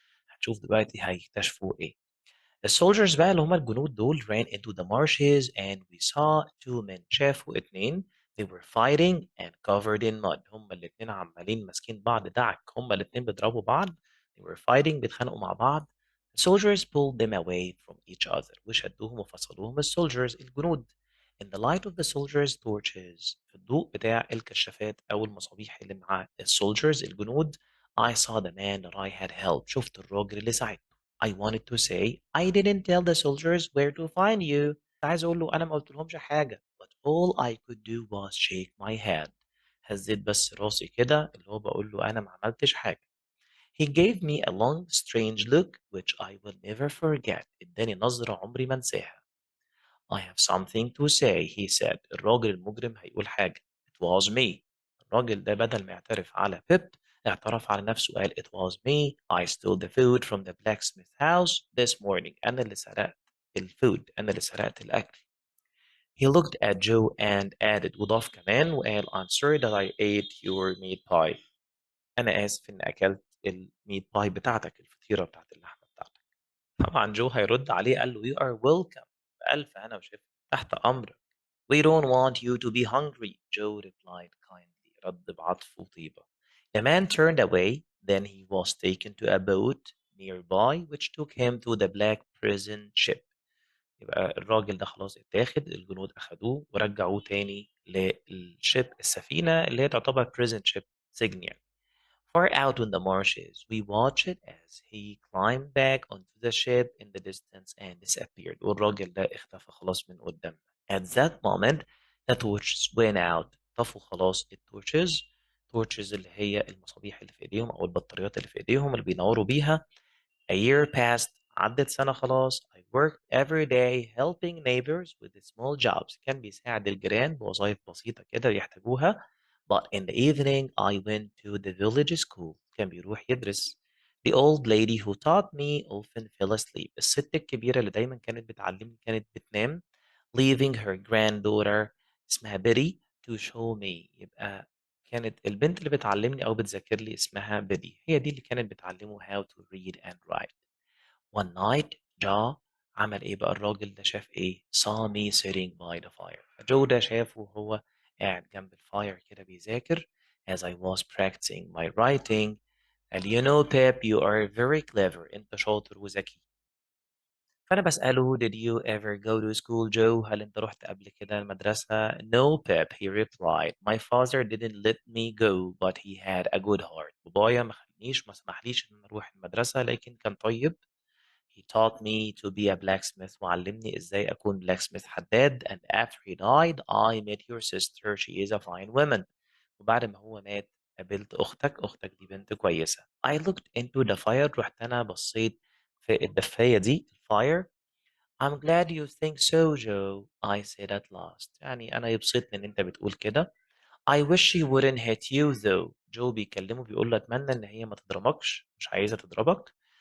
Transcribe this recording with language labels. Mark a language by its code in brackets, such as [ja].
[ar] هنشوف دلوقتي هيكتشفوا إيه. الsoldiers بقى اللي هم الجنود دول [en] ran into the marshes and we saw two men [ar] شافوا اتنين [en] they were fighting and covered in mud [ar] هم الاتنين عمالين ماسكين بعض دعك هم الاتنين بيضربوا بعض [en] they were fighting [ar] بيتخانقوا مع بعض. [en] the soldiers pulled them away from each other [ar] وشدوهم وفصلوهم الsoldiers الجنود. [en] in the light of the soldiers torches [ar] في الضوء بتاع الكشافات أو المصابيح اللي مع الsoldiers الجنود [en] I saw the man that I had helped [ar] شفت الراجل اللي ساعدته. [en] I wanted to say I didn't tell the soldiers where to find you. [ar] كنت عايز أقول له أنا ما قلتلهمش حاجة. [en] But all I could do was shake my head. [ar] هزيت بس راسي كده اللي هو بقول له أنا ما عملتش حاجة. [en] He gave me a long strange look which I will never forget. [ar] اداني نظرة عمري ما انساها. [en] I have something to say, he said. [ar] الراجل المجرم هيقول حاجة. [en] It was me. [ar] الراجل ده بدل ما يعترف على بيب اعترف على نفسه قال [en] It was me. I stole the food from the blacksmith house this morning. [ar] أنا اللي سرقت الفود. أنا اللي سرقت الأكل. [en] He looked at Joe and added [ar] وضاف كمان وقال [en] I'm sorry that I ate your meat pie. [ar] أنا آسف إني أكلت الميت باي بتاعتك الفطيرة بتاعت اللحمة بتاعتك. طبعًا جو هيرد عليه قال له: [en] "You are welcome." [ar] بألف هنا وشفا، تحت أمرك. [en] "We don't want you to be hungry." Joe replied kindly. [ar] رد بعطف وطيبة. [en] The man turned away. Then he was taken to a boat nearby which took him to the black prison ship. [ar] يبقى الراجل ده خلاص اتاخد، الجنود أخدوه ورجعوه تاني للship السفينة اللي هي تعتبر prison ship سجن يعني. [en] Far out on the marshes, we watched as he climbed back onto the ship in the distance and disappeared. [ar] والراجل ده اختفى خلاص من قدامنا. [en] At that moment, the torches went out. [ar] طفوا خلاص التورشز. torches اللي هي المصابيح اللي في ايديهم او البطاريات اللي في ايديهم اللي بينوروا بيها. [en] A year passed. [ar] عدت سنة خلاص. [en] I worked every day helping neighbors with the small jobs. [ar] كان بيساعد الجيران بوظائف بسيطة كده يحتاجوها. [en] But in the evening I went to the village school. [ar] كان بيروح يدرس. [en] The old lady who taught me often fell asleep. [ar] الست الكبيرة اللي دايما كانت بتعلمني كانت بتنام. [en] Leaving her granddaughter [ar] اسمها بيري [en] to show me. [ar] يبقى كانت البنت اللي بتعلمني أو بتذاكر لي اسمها بيدي هي دي اللي كانت بتعلمه [en] how to read and write. One night Joe [ar] عمل إيه بقى الراجل ده شاف إيه [en] saw me sitting by the fire. [ar] جو ده شافه وهو قاعد جنب الفاير كده بيذاكر [en] as I was practicing my writing. [ar] قال [en] you know Pep you are very clever [ar] أنت شاطر وذكي. فأنا باسأله [en] did you ever go to school Joe [ar] هل أنت رُحت قبل كده المدرسة؟ [en] No Pep he replied my father didn't let me go but he had a good heart. [ar] بابايا ما سمحليش إن أنا أروح المدرسة لكن كان طيب. [en] He taught me to be a blacksmith [ar] وعلمني إزاي أكون [en] blacksmith حداد and after he died I met your sister she is a fine woman. [ar] وبعد ما هو مات قابلت أختك دي بنت كويسة. [en] I looked into the fire [ar] رُحت أنا بصيت في الدفاية دي الfire. [en] I'm glad you think so Joe I said at last. [ar] يعني أنا يبسطني إن أنت بتقول كده. [en] I wish she wouldn't hit you though. [ar] جو بيكلمه بيقول له أتمنى إن هي ما تضربكش مش عايزة تضربك.